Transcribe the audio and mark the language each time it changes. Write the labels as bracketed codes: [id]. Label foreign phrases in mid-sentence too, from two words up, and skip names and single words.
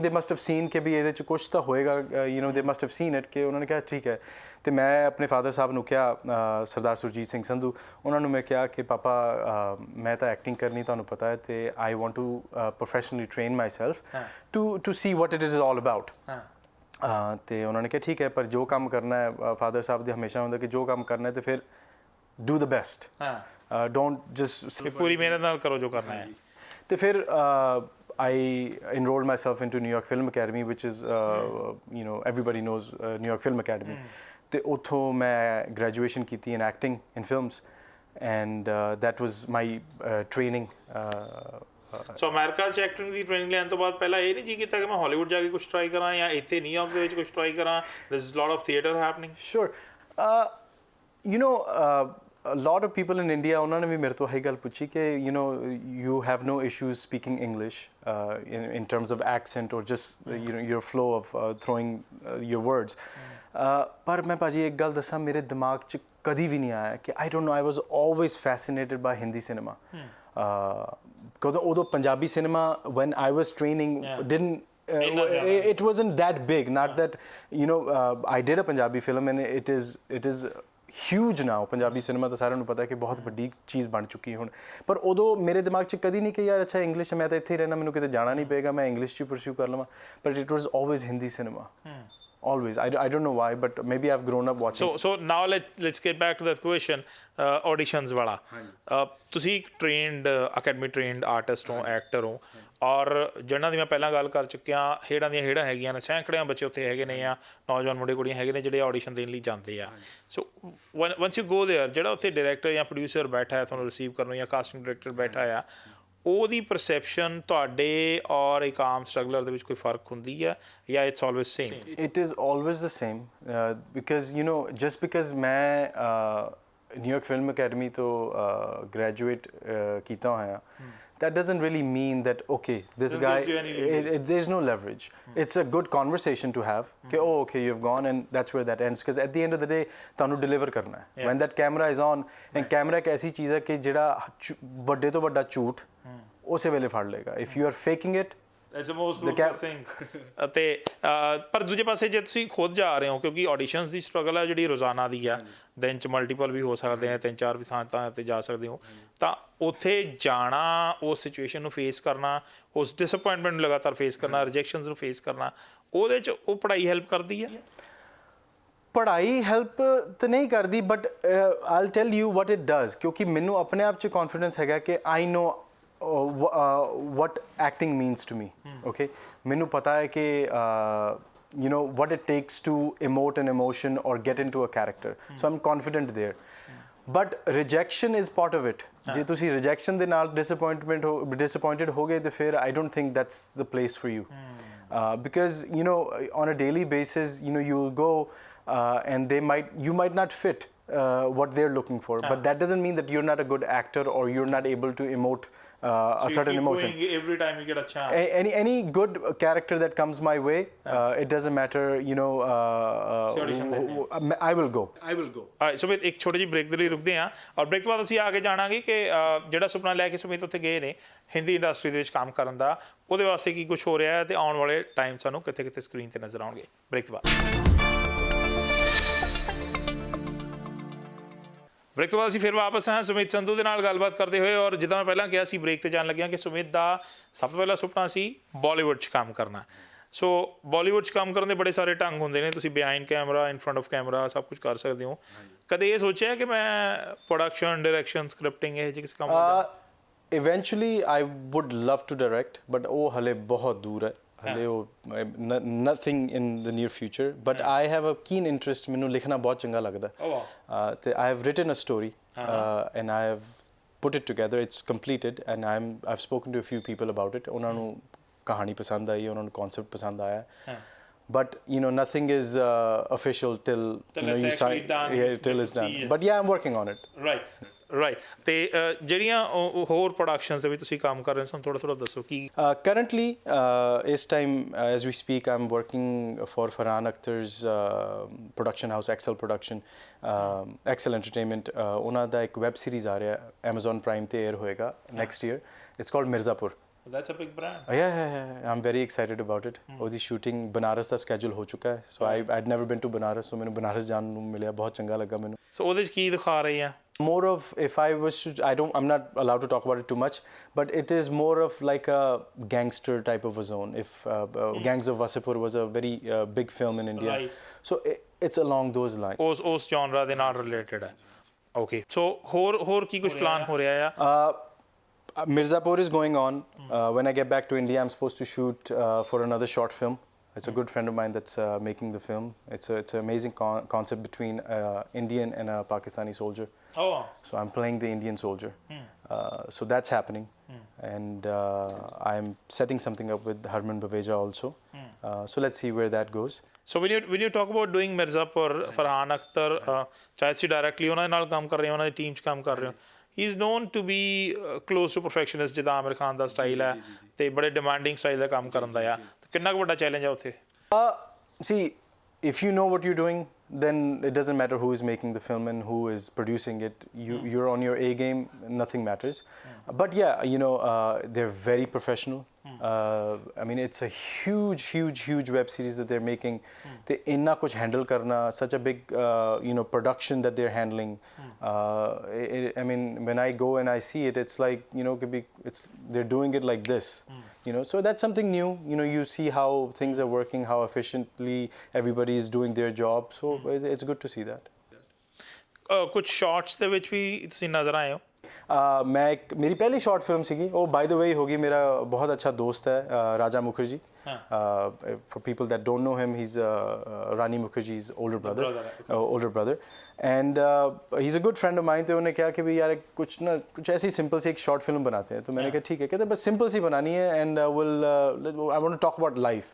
[en] they must have seen [pa] ਕਿ ਵੀ ਇਹਦੇ 'ਚ ਕੁਛ ਤਾਂ ਹੋਏਗਾ [en] they must have seen it [pa] ਕਿ ਉਹਨਾਂ ਨੇ ਕਿਹਾ ਠੀਕ ਹੈ ਤੇ ਮੈਂ ਆਪਣੇ ਫਾਦਰ ਸਾਹਿਬ ਨੂੰ ਕਿਹਾ ਸਰਦਾਰ ਸੁਰਜੀਤ ਸਿੰਘ ਸੰਧੂ ਉਹਨਾਂ ਨੂੰ ਮੈਂ ਕਿਹਾ ਕਿ ਪਾਪਾ ਮੈਂ ਤਾਂ ਐਕਟਿੰਗ ਕਰਨੀ ਤੁਹਾਨੂੰ ਪਤਾ ਹੈ ਤੇ [en] I want to professionally train myself to see what it is all about [pa] ਤੇ ਉਹਨਾਂ ਨੇ ਕਿਹਾ ਠੀਕ ਹੈ ਪਰ ਜੋ ਕੰਮ ਕਰਨਾ ਹੈ ਫਾਦਰ ਸਾਹਿਬ ਦੇ ਹਮੇਸ਼ਾ ਹੁੰਦਾ ਕਿ ਜੋ ਕੰਮ ਕਰਨਾ ਹੈ ਤੇ ਫਿਰ [en] do the best don't just [pa] ਪੂਰੀ ਮਿਹਨਤ ਨਾਲ ਕਰੋ ਜੋ ਕਰਨਾ ਹੈ ਤੇ ਫਿਰ [en] I enrolled myself into New York Film Academy, which is, everybody knows New York Film Academy. [pa] ਤੇ ਉੱਥੋਂ ਮੈਂ graduation ਕੀਤੀ [en] in acting, in films, and that was my training. [pa] ਸੋ ਅਮਰੀਕਾ 'ਚ ਐਕਟਿੰਗ ਦੀ ਟ੍ਰੇਨਿੰਗ ਲੈਣ ਤੋਂ ਬਾਅਦ ਪਹਿਲਾਂ ਇਹ ਨਹੀਂ ਜੀ ਕੀਤਾ ਕਿ ਮੈਂ ਹਾਲੀਵੁੱਡ ਜਾ ਕੇ ਕੁਝ ਟਰਾਈ ਕਰਾਂ ਜਾਂ ਇੱਥੇ ਨਿਊਯਾਰਕ ਦੇ ਵਿੱਚ ਕੁਝ ਟਰਾਈ ਕਰਾਂ [en] there is lot of theatre happening Sure. A lot of people in India [pa] ਉਹਨਾਂ ਨੇ ਵੀ ਮੇਰੇ ਤੋਂ ਇਹ ਗੱਲ ਪੁੱਛੀ ਕਿ [en] you have no issues speaking English in terms of accent or just your flow of throwing your words. [pa] ਪਰ ਮੈਂ ਭਾਜੀ ਇੱਕ ਗੱਲ ਦੱਸਾਂ ਮੇਰੇ ਦਿਮਾਗ 'ਚ ਕਦੀ ਵੀ ਨਹੀਂ ਆਇਆ ਕਿ [en] I don't know I was always fascinated by Hindi cinema. [pa] ਕਦੋਂ ਉਦੋਂ ਪੰਜਾਬੀ ਸਿਨੇਮਾ [en] when I was training didn't it wasn't that big. Not that, you know, I did a Punjabi film and it is huge now. [pa] Punjabi cinema ਤਾਂ ਸਾਰਿਆਂ ਨੂੰ ਪਤਾ ਹੈ ਕਿ ਬਹੁਤ ਵੱਡੀ ਚੀਜ਼ ਬਣ ਚੁੱਕੀ ਹੈ ਹੁਣ, ਪਰ ਉਦੋਂ ਮੇਰੇ ਦਿਮਾਗ 'ਚ ਕਦੀ ਨਹੀਂ ਕਿ ਯਾਰ ਅੱਛਾ ਇੰਗਲਿਸ਼ ਮੈਂ ਤਾਂ ਇੱਥੇ ਹੀ ਰਹਿਣਾ, ਮੈਨੂੰ ਕਿਤੇ ਜਾਣਾ ਨਹੀਂ ਪਏਗਾ, ਮੈਂ ਇੰਗਲਿਸ਼ 'ਚ ਪਰਸਿਊ ਕਰ ਲਵਾਂ, [en] but it was always Hindi cinema. Always. I don't know why, but maybe I've grown up watching. So now let's get back to that question. [pa] Auditions ਵਾਲਾ, ਤੁਸੀਂ ਇੱਕ [en] trained academy trained artist [pa] ਹੋ, actor ਹੋ, ਔਰ ਜਿਹਨਾਂ ਦੀ ਮੈਂ ਪਹਿਲਾਂ ਗੱਲ ਕਰ ਚੁੱਕਿਆ, ਹੇੜਾਂ ਦੀਆਂ ਹੇੜਾਂ ਹੈਗੀਆਂ ਨੇ, ਸੈਂਕੜਿਆਂ ਬੱਚੇ ਉੱਥੇ ਹੈਗੇ ਨੇ ਜਾਂ ਨੌਜਵਾਨ ਮੁੰਡੇ ਕੁੜੀਆਂ ਹੈਗੇ ਨੇ ਜਿਹੜੇ ਆਡੀਸ਼ਨ ਦੇਣ ਲਈ ਜਾਂਦੇ ਆ। [en] ਸੋ once you go there, [pa] ਜਿਹੜਾ ਉੱਥੇ ਡਾਇਰੈਕਟਰ ਜਾਂ ਪ੍ਰੋਡਿਊਸਰ ਬੈਠਾ ਹੈ ਤੁਹਾਨੂੰ ਰਿਸੀਵ ਕਰਨ ਨੂੰ, ਜਾਂ ਕਾਸਟਿੰਗ ਡਾਇਰੈਕਟਰ ਬੈਠਾ ਆ, ਉਹਦੀ ਪਰਸੈਪਸ਼ਨ ਤੁਹਾਡੇ ਔਰ ਇੱਕ ਆਮ ਸਟਰਗਲਰ ਦੇ ਵਿੱਚ ਕੋਈ ਫਰਕ ਹੁੰਦੀ ਹੈ ਜਾਂ [en] it's always same? It is always the same, because you know, just because [pa] ਮੈਂ ਨਿਊਯਾਰਕ ਫਿਲਮ ਅਕੈਡਮੀ ਤੋਂ graduate ਕੀਤਾ ਹੋਇਆ, [en] that doesn't really mean that okay, this guy, there's no leverage. It's a good conversation to have, okay, oh okay, you've gone, and that's where that ends, because at the end of the day [pa] ਤੁਹਾਨੂੰ deliver ਕਰਨਾ ਹੈ। [en] when that camera is on, and [pa] camera ਇੱਕ ਐਸੀ ਚੀਜ਼ ਹੈ ਕਿ ਜਿਹੜਾ ਵੱਡੇ ਤੋਂ ਵੱਡਾ ਝੂਠ ਉਸੇ ਵੇਲੇ ਫੜ ਲਏਗਾ। [en] if you are faking it, That's the most ruthless thing. [pa] ਅਤੇ ਪਰ ਦੂਜੇ ਪਾਸੇ ਜੇ ਤੁਸੀਂ ਖੁਦ ਜਾ ਰਹੇ ਹੋ, ਕਿਉਂਕਿ ਆਡੀਸ਼ਨਸ ਦੀ ਸਟਰਗਲ ਹੈ ਜਿਹੜੀ ਰੋਜ਼ਾਨਾ ਦੀ ਆ, ਦਿਨ 'ਚ ਮਲਟੀਪਲ ਵੀ ਹੋ ਸਕਦੇ ਆ, 3-4 ਵੀ ਥਾਂ 'ਤੇ ਜਾ ਸਕਦੇ ਹੋ, ਤਾਂ ਉੱਥੇ ਜਾਣਾ, ਉਸ ਸਿਚੁਏਸ਼ਨ ਨੂੰ ਫੇਸ ਕਰਨਾ, ਉਸ ਡਿਸਅਪੁਆਇੰਟਮੈਂਟ ਨੂੰ ਲਗਾਤਾਰ ਫੇਸ ਕਰਨਾ, ਰਿਜੈਕਸ਼ਨਸ ਨੂੰ ਫੇਸ ਕਰਨਾ, ਉਹਦੇ 'ਚ ਉਹ ਪੜ੍ਹਾਈ ਹੈਲਪ ਕਰਦੀ ਹੈ? ਪੜ੍ਹਾਈ ਹੈਲਪ ਤਾਂ ਨਹੀਂ ਕਰਦੀ, [en] but I'll tell you what it does, [pa] ਕਿਉਂਕਿ ਮੈਨੂੰ ਆਪਣੇ ਆਪ 'ਚ ਕੌਨਫੀਡੈਂਸ ਹੈਗਾ ਕਿ [en] I know what acting means to me. Okay, [pa] ਮੈਨੂੰ ਪਤਾ ਹੈ ਕਿ [en] you know what it takes to emote an emotion or get into a character, so I'm confident there. But rejection is part of it. [pa] ਜੇ ਤੁਸੀਂ rejection ਦੇ ਨਾਲ disappointed ਹੋਗੇ ਤੇ ਫਿਰ [en] I don't think that's the place for you. Because you know, on a daily basis, you know, you'll go and you might not fit what they're looking for, but that doesn't mean that you're not a good actor or you're not able to emote a certain emotion. Every time you get a chance. Any good character that comes my way, it doesn't matter, you know, I will go. Alright, [pa] ਸੁਮਿਤ ਇੱਕ ਛੋਟੀ ਜਿਹੀ ਬ੍ਰੇਕ ਦੇ ਲਈ ਰੁਕਦੇ ਹਾਂ, ਔਰ ਬ੍ਰੇਕ ਤੋਂ ਬਾਅਦ ਅਸੀਂ ਆ ਕੇ ਜਾਣਾਂਗੇ ਕਿ ਜਿਹੜਾ ਸੁਪਨਾ ਲੈ ਕੇ ਸੁਮਿਤ ਉੱਥੇ ਗਏ ਨੇ ਹਿੰਦੀ ਇੰਡਸਟਰੀ ਦੇ ਵਿੱਚ ਕੰਮ ਕਰਨ ਦਾ, ਉਹਦੇ ਵਾਸਤੇ ਕੀ ਕੁਝ ਹੋ ਰਿਹਾ ਹੈ ਤੇ ਆਉਣ ਵਾਲੇ ਟਾਈਮ ਸਾਨੂੰ ਕਿੱਥੇ ਕਿੱਥੇ ਸਕਰੀਨ ਤੇ ਨਜ਼ਰ ਆਉਣਗੇ। ਬ੍ਰੇਕ ਤੋਂ ਬਾਅਦ ਅਸੀਂ ਫਿਰ ਵਾਪਸ ਹਾਂ ਸੁਮਿਤ ਸੰਧੂ ਦੇ ਨਾਲ ਗੱਲਬਾਤ ਕਰਦੇ ਹੋਏ, ਔਰ ਜਿੱਦਾਂ ਮੈਂ ਪਹਿਲਾਂ ਕਿਹਾ ਸੀ ਬ੍ਰੇਕ ਤੇ ਜਾਣ ਲੱਗਿਆ ਕਿ ਸੁਮਿਤ ਦਾ ਸਭ ਤੋਂ ਪਹਿਲਾ ਸੁਪਨਾ ਸੀ ਬਾਲੀਵੁੱਡ 'ਚ ਕੰਮ ਕਰਨਾ। ਸੋ ਬਾਲੀਵੁੱਡ 'ਚ ਕੰਮ ਕਰਨ ਦੇ ਬੜੇ ਸਾਰੇ ਢੰਗ ਹੁੰਦੇ ਨੇ, ਤੁਸੀਂ [en] behind camera, in front of camera [pa] ਸਭ ਕੁਝ ਕਰ ਸਕਦੇ ਹੋ। ਕਦੇ ਇਹ ਸੋਚਿਆ ਕਿ ਮੈਂ ਪ੍ਰੋਡਕਸ਼ਨ, ਡਾਇਰੈਕਸ਼ਨ, ਸਕ੍ਰਿਪਟਿੰਗ ਇਹ ਜਿਹੇ ਕਿਸੇ ਕੰਮ [en] Eventually I would love to direct, but [pa] ਉਹ ਹਲੇ ਬਹੁਤ ਦੂਰ ਹੈ, ਹਲੇ ਉਹ [en] nothing in the near future, but I have a keen interest, [pa] ਮੈਨੂੰ ਲਿਖਣਾ ਬਹੁਤ ਚੰਗਾ ਲੱਗਦਾ ਤੇ [en] I have written a story and I have put it together, it's completed, and I've spoken to a few people about it. [pa] ਉਹਨਾਂ ਨੂੰ ਕਹਾਣੀ ਪਸੰਦ ਆਈ, ਉਹਨਾਂ ਨੂੰ concept ਪਸੰਦ ਆਇਆ, [en] but you know, nothing is official till you know you sign, till it's done, but yeah, I'm working on it. [pa] ਰਾਈਟ। ਤੇ ਜਿਹੜੀਆਂ ਹੋਰ ਪ੍ਰੋਡਕਸ਼ਨਸ ਦੇ ਵਿੱਚ ਤੁਸੀਂ ਕੰਮ ਕਰ ਰਹੇ ਹੋ, ਸਾਨੂੰ ਥੋੜ੍ਹਾ ਦੱਸੋ ਕੀ? [en] Currently, ਇਸ time as we speak, I'm working for Farhan Akhtar's production house, Excel Production, Excel Entertainment. [pa] ਉਹਨਾਂ ਦਾ ਇੱਕ ਵੈਬ ਸੀਰੀਜ਼ ਆ ਰਿਹਾ Amazon Prime ਤੇ 에ਅਰ ਹੋਏਗਾ [en] next year. It's called Mirzapur. That's a big brand. Yeah. I'm very excited about it. [pa] ਉਹਦੀ shooting ਬਨਾਰਸ ਦਾ schedule ਹੋ ਚੁੱਕਾ ਹੈ, [en] so I'd never been to Banaras, so [pa] ਮੈਨੂੰ ਬਨਾਰਸ ਜਾਣ ਨੂੰ ਮਿਲਿਆ, ਬਹੁਤ ਚੰਗਾ ਲੱਗਾ ਮੈਨੂੰ। ਸੋ ਉਹਦੇ 'ਚ ਕੀ ਦਿਖਾ ਰਹੇ ਆ? [en] More of, if I was to, I'm not allowed to talk about it too much, but it is more of like a gangster type of a zone. If Gangs of Wasseypur was a very big film in India, so it's along those lines. [pa] ਉਸ genre ਦੇ ਨਾਲ related ਹੈ। [en] Okay, so [pa] ਹੋਰ ਕੀ ਕੁਝ ਪਲਾਨ ਹੋ ਰਿਹਾ ਆ? [en] Mirzapur is going on. When I get back to India, I'm supposed to shoot for another short film. It's a good friend of mine that's making the film. It's an amazing concept between Indian and a Pakistani soldier. So I'm playing the Indian soldier. So that's happening. And I'm setting something up with Harman Baweja also. So let's see where that goes. So when you talk about doing Mirzapur, Farhan Akhtar, [pa] ਚਾਹੇ ਤੁਸੀਂ directly ਉਹਨਾਂ ਦੇ ਨਾਲ ਕੰਮ ਕਰ ਰਹੇ ਹੋ, ਉਹਨਾਂ ਦੀ ਟੀਮ 'ਚ ਕੰਮ ਕਰ ਰਹੇ ਹੋ, [en] he is known to be close to perfectionist, [pa] ਜਿੱਦਾਂ ਆਮਿਰ ਖਾਨ ਦਾ ਸਟਾਈਲ ਹੈ ਤੇ ਬੜੇ ਡਿਮਾਂਡਿੰਗ ਸਟਾਈਲ ਦਾ ਕੰਮ ਕਰਨ ਦਾ ਆ। ਕਿੰਨਾ ਕੁ ਵੱਡਾ ਚੈਲੰਜ ਹੈ ਉੱਥੇ? [en] See, if you know what you're doing, then it doesn't matter who is making the film and who is producing it. You're on your A game, nothing matters. But yeah, you know, they're very professional. I mean, it's a huge web series that they're making. They [pa] ਇੰਨਾ ਕੁਝ handle ਕਰਨਾ, [en] such a big production that they're handling. I mean, when I go and I see it, it's like they're doing it like this. So that's something new. You see how things are working, how efficiently everybody is doing their job. So it's good to see that. [pa] ਕੁਝ ਸ਼ਾਰਟਸ ਦੇ ਵਿੱਚ ਵੀ ਤੁਸੀਂ ਨਜ਼ਰ ਆਏ ਹੋ? [hi] मेरी पहली शॉर्ट फिल्म सी वो [en] by the way [hi] होगी मेरा बहुत अच्छा दोस्त है राजा मुखर्जी [en] for people that don't know him he is Rani Mukherjee's older brother and he's a good friend of mine. [hi] तो उन्होंने कहा कि भाई यार कुछ ऐसी सिंपल सी एक शॉर्ट फिल्म बनाते हैं. तो मैंने कहा ठीक है. कहते बस सिंपल सी बनानी है [en] and I want to talk about life.